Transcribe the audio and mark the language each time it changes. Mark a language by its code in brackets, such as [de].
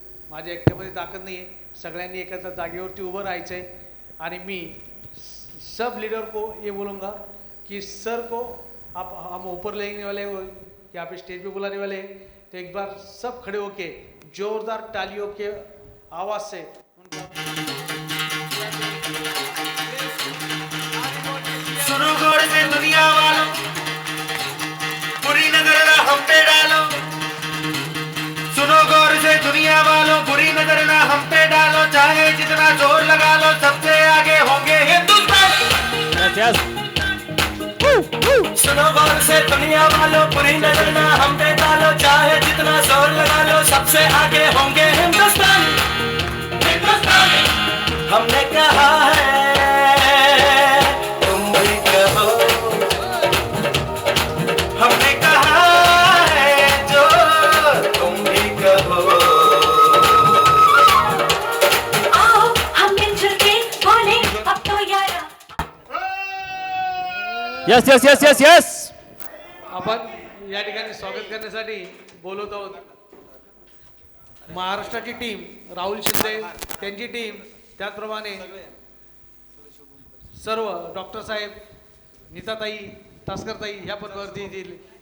[mr] माझ्या एकट्यामध्ये ताकद नाही आहे, सगळ्यांनी एका जागेवरती उभं राहायचं आहे आणि [hi] मी सब लीडर को ये बोलूँगा कि सर को आप हम ऊपर लेने वाले हो, यहाँ पे स्टेज पे बुलाने वाले हैं, तो एक बार सब खड़े होके जोरदार तालियों के आवाज़ से सुनो गौर से दुनिया वालों, बुरी नजर ना हम पे डालो। सुनो गौर से दुनिया वालों, बुरी नजर ना हम पे डालो। चाहे जितना जोर लगा लो, सबसे आगे होंगे हिंदुस्तान। सुनो गौर से दुनिया वालों, बुरी नजर ना हम पे डालो। चाहे जितना जोर लगा लो, सबसे आगे होंगे हिंदुस्तान। हिंदुस्तान हमने कहा है, तुम भी कहो। हमने कहा है जो तुम भी कहो। आओ हम मिलजुल के बोले अब तो यारा। [en] Yes yes yes yes yes. [mr] आपण या ठिकाणी स्वागत करण्यासाठी बोलवत आहोत महाराष्ट्राची टीम, राहुल शिंदे त्यांची टीम, त्याचप्रमाणे सर्व डॉक्टर साहेब, नीताताई, तासकरताई ह्या पदावरती येतील.